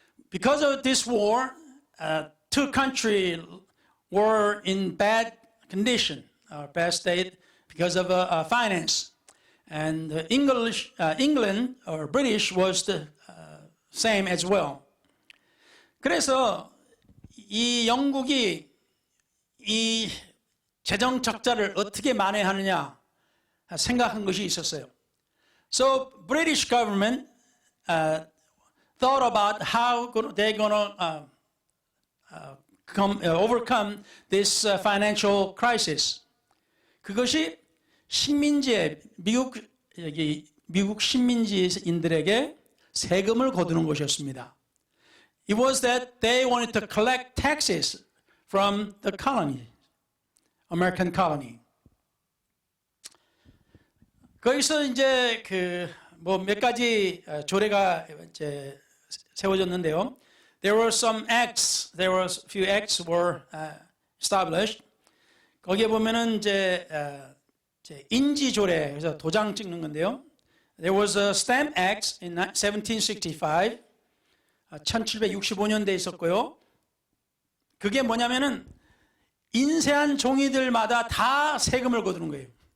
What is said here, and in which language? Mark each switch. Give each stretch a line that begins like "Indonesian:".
English: Because of this war, two countries were in bad condition, bad state because of finance. And England or British was the same as well.
Korean: 그래서 이 영국이 이 재정 적자를 어떻게 만회하느냐 생각한 것이 있었어요.
English: So British government thought about how they're going to overcome this financial crisis.
Korean: 그것이 식민지에 미국 식민지인들에게 세금을 거두는 것이었습니다.
English: It was that they wanted to collect taxes from the colony, American colony.
Korean: 거기서 이제 뭐 몇 가지 조례가 이제 세워졌는데요.
English: There were some acts, there were a few acts were established.
Korean: 거기에 보면은 이제 인지 조례, 그래서 도장 찍는 건데요.
English: There was a Stamp Act in 1765,
Korean: 1765년대에 있었고요. 그게 뭐냐면은 인쇄한 종이들마다 다 세금을 거두는 거예요.